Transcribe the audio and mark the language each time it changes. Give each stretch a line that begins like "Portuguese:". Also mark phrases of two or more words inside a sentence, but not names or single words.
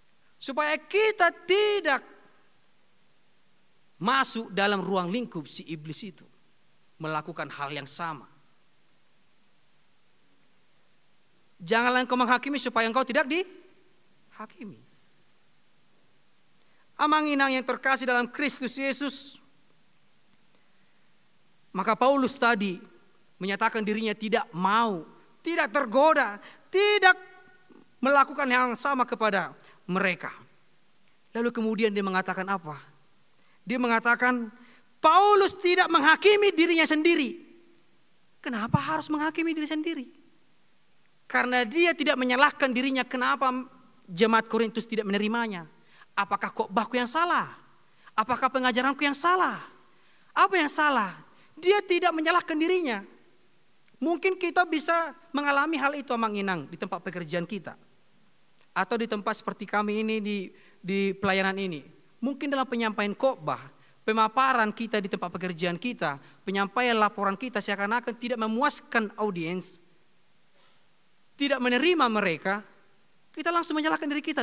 Indonesian: Supaya kita tidak masuk dalam ruang lingkup si iblis itu, melakukan hal yang sama. Janganlah engkau menghakimi supaya engkau tidak dihakimi.
Batak Toba: Amang-inang
Indonesian: yang terkasih dalam Kristus Yesus, maka Paulus tadi menyatakan dirinya tidak mau, tidak tergoda, tidak melakukan hal yang sama kepada mereka. Lalu kemudian dia mengatakan apa? Dia mengatakan Paulus tidak menghakimi dirinya sendiri. Kenapa harus menghakimi diri sendiri? Karena dia tidak menyalahkan dirinya kenapa jemaat Korintus tidak menerimanya. Apakah khotbahku yang salah? Apakah pengajaranku yang salah? Apa yang salah? Dia tidak menyalahkan dirinya. Mungkin kita bisa mengalami hal itu
Batak Toba: amang-inang
Indonesian: di tempat pekerjaan kita. Atau di tempat seperti kami ini di pelayanan ini. Mungkin dalam penyampaian khotbah, pemaparan kita di tempat pekerjaan kita, penyampaian laporan kita seakan-akan tidak memuaskan audiens, tidak menerima mereka, kita langsung menyalahkan diri kita.